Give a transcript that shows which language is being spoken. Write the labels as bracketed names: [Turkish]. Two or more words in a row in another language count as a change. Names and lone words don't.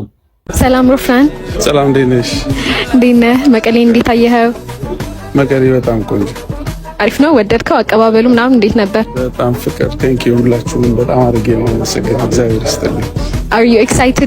[Amharic] ሰላም ሮፍናን ሰላም እንዴት ነህ መቀሌ እንዴት አየኸው መቀሌ በጣም ቆንጆ አሪፍ ነው ወደድከው አቀባበሉ ምናምን እንዴት ነበር በጣም ፍቅር [English] thank you [Amharic] ሁላችሁም በጣም አድርጌ ነው መሰገን እግዚአብሔር ይስጥልኝ [English] Are you excited